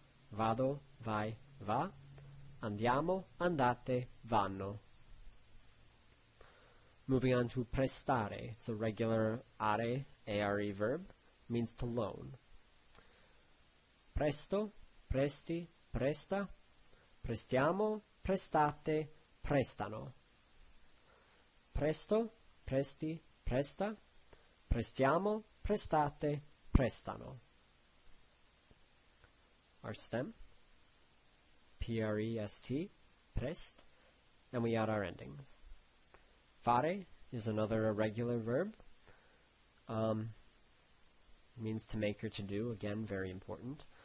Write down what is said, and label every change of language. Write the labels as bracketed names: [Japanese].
[Italian] Vado, vai, va. Andiamo, andate, vanno. [English] Moving on to prestare. It's a regular are verb, means to loan. [Italian] Presto, presti, presta. Prestiamo, prestate, prestano. Presto, presti, presta. Prestiamo, prestate, prestano. [English] Our stem, prest, prest, and we add our endings. Fare is another irregular verb. Means to make or to do, again, very important.